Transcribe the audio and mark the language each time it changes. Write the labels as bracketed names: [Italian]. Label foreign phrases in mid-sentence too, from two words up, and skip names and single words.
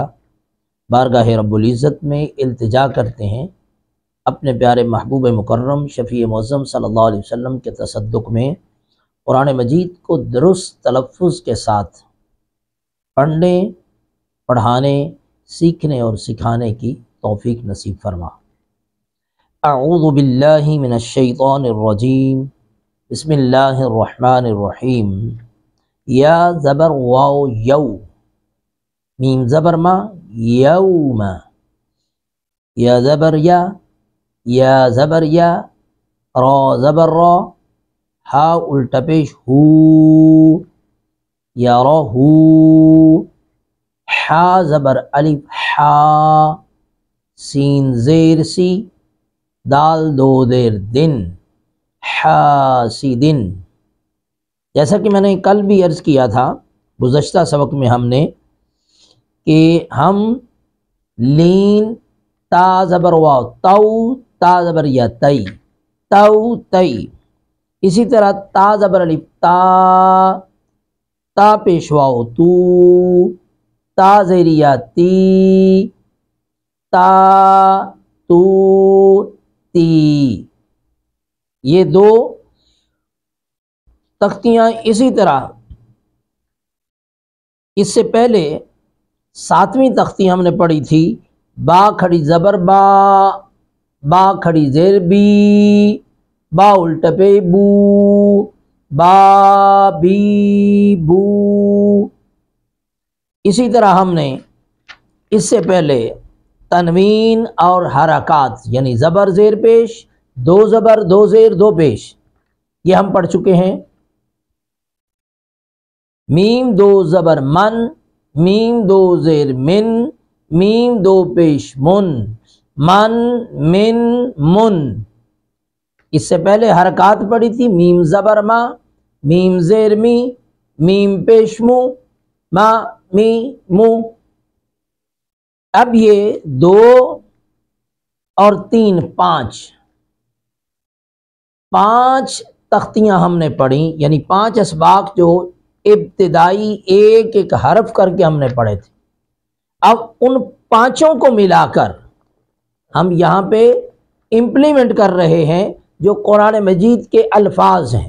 [Urdu] بارگاہ رب العزت میں التجا کرتے ہیں اپنے پیارے محبوب مکرم شفیع معظم [Arabic] صلی اللہ علیہ وسلم [Urdu] کے تصدق میں قرآن مجید کو درست تلفظ کے ساتھ پڑھنے، پڑھانے، سیکھنے اور سکھانے کی توفیق نصیب فرما۔ [Arabic] اعوذ باللہ من الشیطان الرجیم، بسم اللہ الرحمن الرحیم۔ [Urdu] یا زبر واو یو، میم زبر ما یوم، یا زبر یا زبر یا، را زبر را، ہا الٹا پیش ہو، یا را ہو، حا زبر الف حا، سین زیر سی، دال دو دیر دن، حاسدن۔ جیسا کہ میں نے کل بھی عرض کیا تھا گزشتہ سبق میں ہم نے کہ ہم لین تا زبر واو تو، تا زبر یا تئی، تو تئی، اسی طرح تا زبر الف تا، تا پیش واو تو، تا زیریا تی، تا تو تی، یہ دو تختیاں۔ اسی طرح اس سے پہلے 7ویں تختی ہم نے پڑھی تھی، با کھڑی زبر با، با کھڑی زیر بی، با الٹا پہ بو، با بی بو۔ اسی طرح ہم نے اس سے پہلے تنوین اور حرکات یعنی زبر زیر پیش، دو زبر دو زیر دو پیش، یہ ہم پڑھ چکے ہیں۔ میم دو زبر من، میم دو زیر من، میم دو پیش من، من من من۔ اس سے پہلے حرکات پڑھی تھی، میم زبر ما، میم زیر می، میم پیش مو، ما می مو۔ اب یہ 2 اور 3 5 تختیاں ہم نے پڑھی، یعنی 5 اسباق جو ابتدائی ایک ایک حرف کر کے ہم نے پڑھے تھے۔ اب ان 5 کو ملا کر ہم یہاں پہ امپلیمنٹ کر رہے ہیں جو قرآن مجید کے الفاظ ہیں۔